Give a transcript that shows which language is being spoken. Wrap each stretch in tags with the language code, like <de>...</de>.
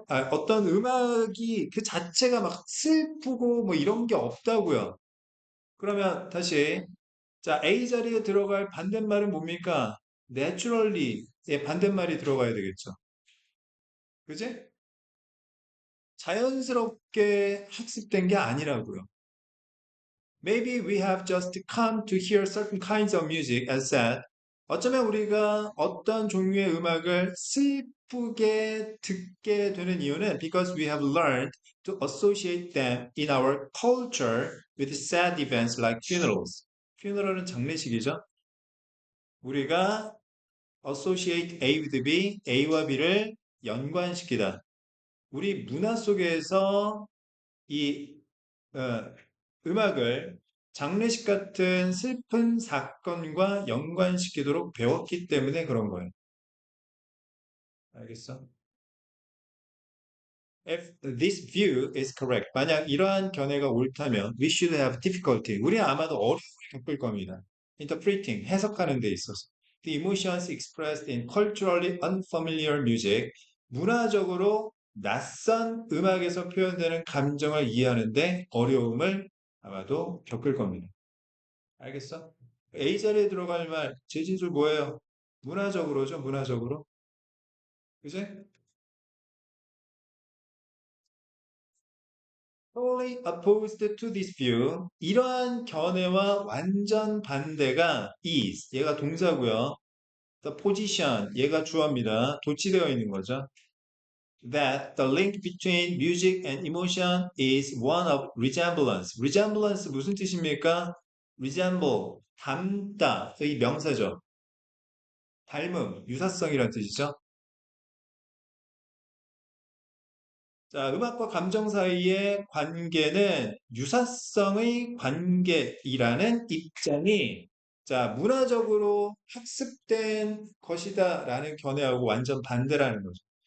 <ko>어떤 음악이 그 자체가 막 슬프고 뭐 이런 게 없다고요. 그러면 다시 자, A 자리에 들어갈 반대말은 뭡니까? naturally의 반대말이 들어가야 되겠죠. 그지? 자연스럽게 학습된 게 아니라고요.</ko> <en>Maybe we have just come to hear certain kinds of music as said.</en> <ko>어쩌면 우리가 어떤 종류의 음악을 슬프게 듣게 되는 이유는</ko> <en>because we have learned to associate them in our culture with sad events like funerals.</en> <ko>funeral은 장례식이죠. 우리가</ko> <en>associate A with B,</en> <ko>A와 B를 연관시키다. 우리 문화 속에서 이 어, 음악을 장례식 같은 슬픈 사건과 연관시키도록 배웠기 때문에 그런 거예요. 알겠어?</ko> <en>If this view is correct,</en> <ko>만약 이러한 견해가 옳다면</ko> <en>we should have difficulty.</en> <ko>우리 아마도 어려움을 겪을 겁니다.</ko> <en>Interpreting,</en> <ko>해석하는 데 있어서.</ko> <en>The emotions expressed in culturally unfamiliar music.</en> <ko>문화적으로 낯선 음악에서 표현되는 감정을 이해하는데 어려움을 아마도 겪을 겁니다. 알겠어? A 자리에 들어갈 말, 재진술 뭐예요? 문화적으로죠, 문화적으로. 그지?</ko> <en>Totally opposed to this view.</en> <ko>이러한 견해와 완전 반대가 is. 얘가 동사고요.</ko> <en>The position.</en> <ko>얘가 주어입니다. 도치되어 있는 거죠.</ko> <en>That the link between music and emotion is one of resemblance.</en> <ko>resemblance 무슨 뜻입니까? resemble, 닮다의 명사죠. 닮음, 유사성이란 뜻이죠. 자, 음악과 감정 사이의 관계는 유사성의 관계이라는 입장이 자, 문화적으로 학습된 것이다라는 견해하고 완전 반대라는 거죠.</ko>